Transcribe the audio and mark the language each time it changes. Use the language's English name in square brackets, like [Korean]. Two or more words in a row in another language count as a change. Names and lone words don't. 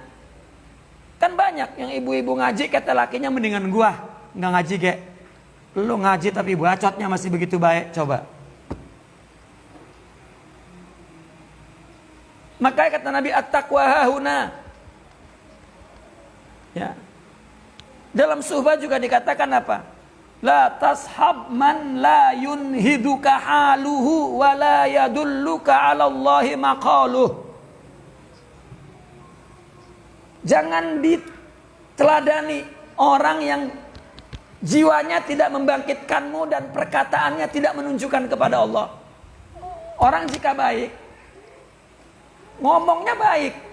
[Indonesian] Kan banyak yang ibu-ibu ngaji kata lakinya mendingan gua nggak ngaji ge. Lu ngaji tapi bacotnya masih begitu baik, coba. Makanya kata Nabi [Arabic] التقوى هاهنا. [Indonesian] Ya. Dalam suhbah juga dikatakan apa? [Arabic] لا تصحب من لا ينهضك حاله ولا يدلك على الله مقاله. [Indonesian] Jangan diteladani orang yang jiwanya tidak membangkitkanmu dan perkataannya tidak menunjukkan kepada Allah. Orang jika baik, ngomongnya baik.